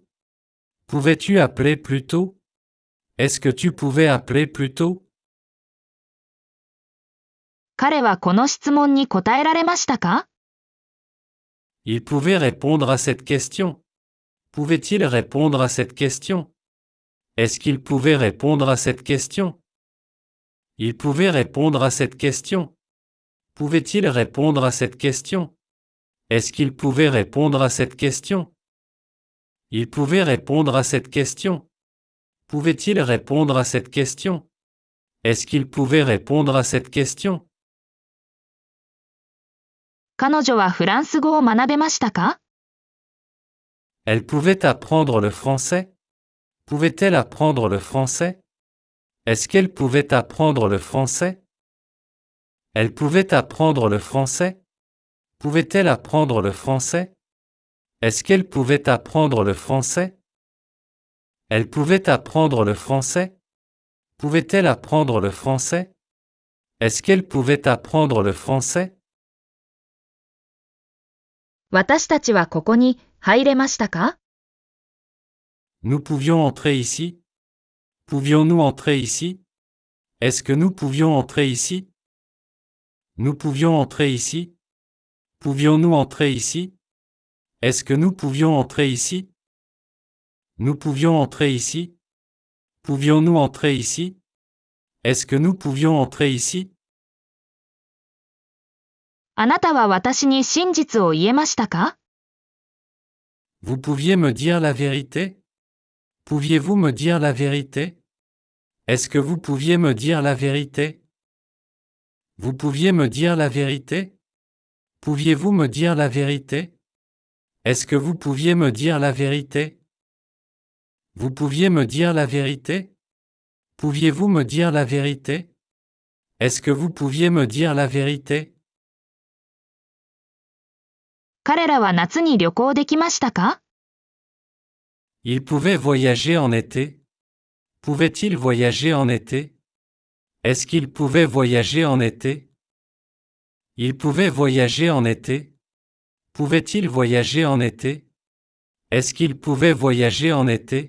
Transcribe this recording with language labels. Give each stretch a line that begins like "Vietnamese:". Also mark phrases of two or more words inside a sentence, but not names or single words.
French: Pouvais-tu appeler plus tôt? Est-ce que tu pouvais appeler plus tôt?
Japanese: 彼はこの質問に答えられましたか？
French: Il pouvait répondre à cette question. Pouvait-il répondre à cette question? Est-ce qu'il pouvait répondre à cette question? Il pouvait répondre à cette question. Pouvait-il répondre à cette question? Est-ce qu'il pouvait répondre à cette question? Il pouvait répondre à cette question. Pouvait-il répondre à cette question? Est-ce qu'il pouvait répondre à cette question?
Japanese: 彼女はフランス語を学べましたか？
French: Elle pouvait apprendre le français? Pouvait-elle apprendre le français? Est-ce qu'elle pouvait apprendre le français? Elle pouvait apprendre le français? Pouvait-elle apprendre le français? Est-ce qu'elle pouvait apprendre le français? Elle pouvait apprendre le français? Pouvait-elle apprendre le français? Est-ce qu'elle pouvait apprendre le français?
Japanese: 私たちはここに入れましたか？
French: Nous pouvions entrer ici? Pouvions-nous entrer ici? Est-ce que nous pouvions entrer ici? Nous pouvions entrer ici? Pouvions-nous entrer ici? Est-ce que nous pouvions entrer ici? Nous pouvions entrer ici? Pouvions-nous entrer ici? Est-ce que nous pouvions entrer ici?
Japanese: あなたは私に真実を言えましたか？
French: Vous pouviez me dire la vérité? Pouviez-vous me dire la vérité? Est-ce que vous pouviez me dire la vérité? Vous pouviez me dire la vérité? Pouviez-vous me dire la vérité? Est-ce que vous pouviez me dire la vérité? Vous pouviez me dire la vérité? Pouviez-vous me dire la vérité? Est-ce que vous pouviez me dire la vérité?
Japanese: 彼らは夏に旅行できましたか？
French: Ils pouvaient voyager en été. Pouvaient-ils voyager en été? Est-ce qu'ils pouvaient voyager en été? Ils pouvaient voyager en été. Pouvaient-ils voyager en été? Est-ce qu'ils pouvaient voyager en été?